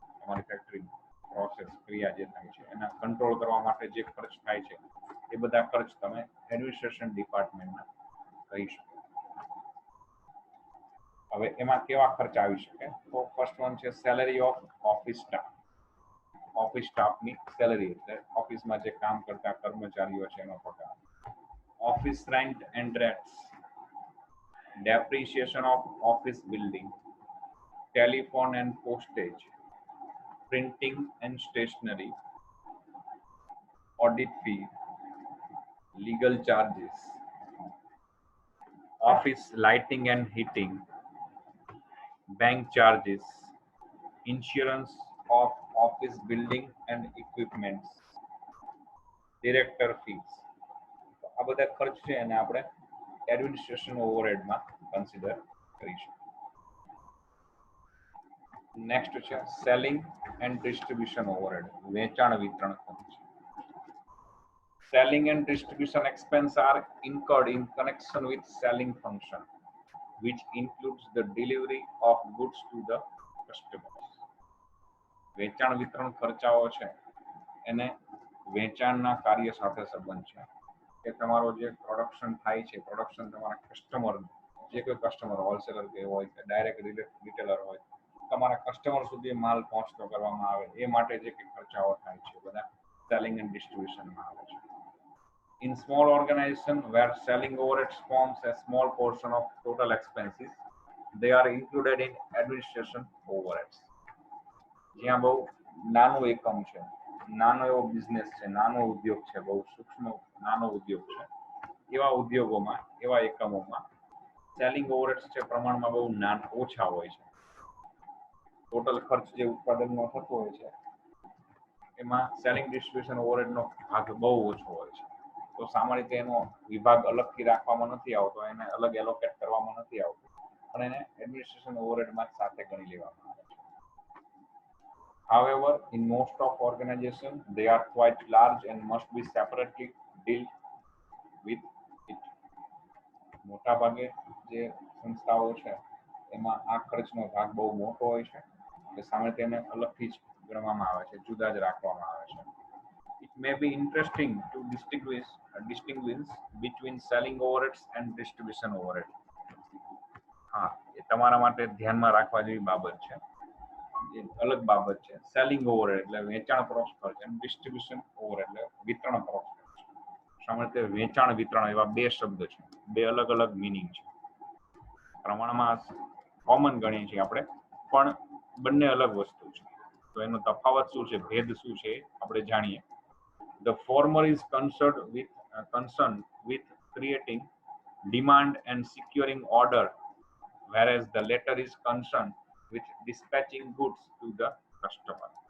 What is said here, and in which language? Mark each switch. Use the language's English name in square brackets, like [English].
[Gujarati] તમારી factory process ક્રિયા જે થાય છે એના કંટ્રોલ કરવા માટે જે ખર્ચ થાય છે એ બધા ખર્ચ તમે એડમિનિસ્ટ્રેશન ડિપાર્ટમેન્ટમાં કહી શકો. હવે એમાં કેવા ખર્ચ આવી શકે? તો ફર્સ્ટ વન છે salary of office staff. Office સ્ટાફની સેલેરી એટલે ઓફિસમાં જે કામ કરતા કર્મચારીઓ છે એનો પગાર. [English] Office rent and rents, depreciation of office building, telephone and postage, printing and stationery, audit fee, legal charges, office lighting and heating, bank charges, insurance of office building and equipments, director fees. [Gujarati] આ બધા ખર્ચ છે એને આપણે administration ઓવરહેડમાં consider કરીશું. Next છે selling and distribution overhead, વેચાણ વિતરણ ખર્ચ. [English] Selling and distribution expense are incurred in connection with selling function, which includes the delivery of goods to the customers. [Gujarati] વેચાણ વિતરણ ખર્ચાઓ છે એને વેચાણના કાર્ય સાથે સંબંધ છે કે તમારો જે પ્રોડક્શન થાય છે, પ્રોડક્શન તમારા કસ્ટમર, જે કોઈ કસ્ટમર હોલસેલર કે હોય કે ડાયરેક્ટ રિટેલર હોય, તમારા કસ્ટમર સુધી માલ પહોંચતો કરવામાં આવે એ માટે જે કંઈ ખર્ચાઓ થાય છે બધા સેલિંગ એન્ડ ડિસ્ટ્રીબ્યુશનમાં આવે છે. [English] In small organization where selling overheads forms a small portion of total expenses, they are included in administration overheads. [Gujarati] જ્યાં બહુ નાનું એકમ છે, નાનો એવો બિઝનેસ છે, નાનો ઉદ્યોગ છે, બહુ સૂક્ષ્મ નાનો ઉદ્યોગ છે, એવા ઉદ્યોગોમાં, એવા એકમોમાં સેલિંગ ઓવરહેડ્સ છે પ્રમાણમાં બહુ ઓછા હોય છે. ટોટલ ખર્ચ જે ઉત્પાદનનો થતો હોય છે એમાં સેલિંગ ડિસ્ટ્રીબ્યુશન ઓવરહેડનો ભાગ બહુ ઓછો હોય છે. તો સામાન્ય રીતે એનો વિભાગ અલગથી રાખવામાં નથી આવતો, એને અલગ એલોકેટ કરવામાં નથી આવતું, પણ એને એડમિનિસ્ટ્રેશન ઓવરહેડમાં સાથે ગણી લેવામાં આવે છે. [English] However, in most of organizations, they are quite large and must be separately dealt with it. [Gujarati] મોટા ભાગે જે સંસ્થાઓ છે એમાં આ ખર્ચનો ભાગ બહુ મોટો હોય છે એટલે સામાન્ય રીતે એને અલગથી જ ગણવામાં આવે છે, જુદા જ રાખવામાં આવે છે. [English] It may be interesting to distinguish between selling overheads and distribution overhead. [Gujarati] હા, એ તમારા માટે ધ્યાનમાં રાખવા જેવી બાબત છે, એ અલગ બાબત છે. સેલિંગ ઓવરહેડ એટલે વેચાણ પરોક્ષ ખર્ચ અને ડિસ્ટ્રીબ્યુશન ઓવરહેડ એટલે વિતરણ પરોક્ષ ખર્ચ. સામાન્ય રીતે વેચાણ વિતરણ એવા બે શબ્દ છે, બે અલગ અલગ મિનિંગ છે. પ્રમાણમાં કોમન ગણીએ છીએ આપણે, પણ બંને અલગ વસ્તુ છે. તો એનો તફાવત શું છે, ભેદ શું છે આપણે જાણીએ. [English] The former is concerned with creating demand and securing order, whereas the latter is concerned with dispatching goods to the customer.